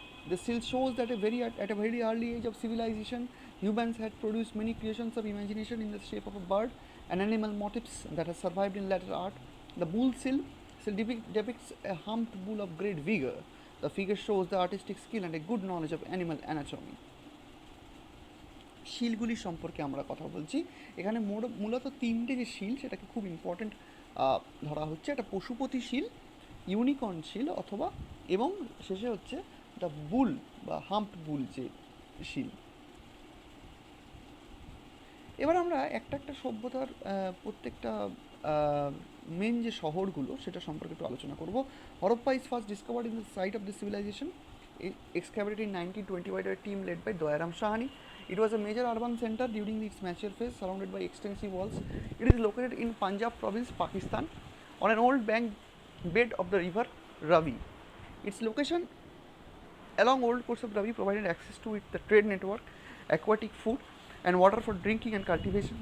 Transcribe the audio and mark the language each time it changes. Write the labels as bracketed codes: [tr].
[en] The seal shows that at a very early age of civilization, humans had produced many creations of imagination in the shape of a bird and animal motifs that have survived in later art. The bull seal depicts a humped bull of great vigor. The figure shows the artistic skill and a good knowledge of animal anatomy. [bn] শিলগুলি সম্পর্কে আমরা কথা বলছি। এখানে মূলত 3টে যে শিল সেটাকে খুব ইম্পর্ট্যান্ট ধরা হচ্ছে। একটা পশুপতি শিল, ইউনিকর্ন শিল অথবা এবং শেষে হচ্ছে দ্য বুল বা হাম্পড বুল যে শিল। এবার আমরা একটা একটা সভ্যতার প্রত্যেকটা মেন যে শহরগুলো সেটা সম্পর্কে একটু আলোচনা করব। [en] Harappa is first discovered in the site of the civilisation, excavated in 1920 by a team led by Doyaram Shahani. It was a major urban center during its mature phase, surrounded by extensive walls. It is located in Punjab province, Pakistan, on an old bank bed of the river Ravi. Its location along old course of Ravi provided access to the trade network, aquatic food, and water for drinking and cultivation.